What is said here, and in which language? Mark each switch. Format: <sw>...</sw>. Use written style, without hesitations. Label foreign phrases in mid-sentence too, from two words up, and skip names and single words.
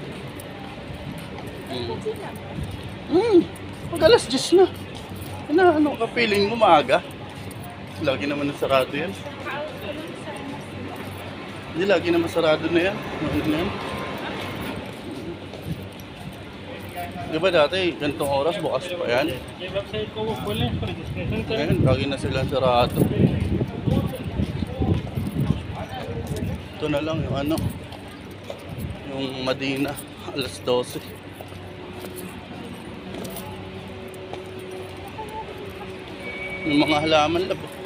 <tl>Pag alas 10 na. Ano ka feeling mo maaga? Lagi naman na sarado yan. Hindi, lagi naman sarado na yan. Ano na yan? Di ba dati, ganitong oras, bukas pa yan?</tl> <hi>ये वेबसाइट को वो खोलें इस पर रजिस्ट्रेशन करें</hi> <tl>Ngayon, lagi na silang sarado. Ito na lang yung ano, yung Madina, alas 12. Yung mga halaman labo.</tl>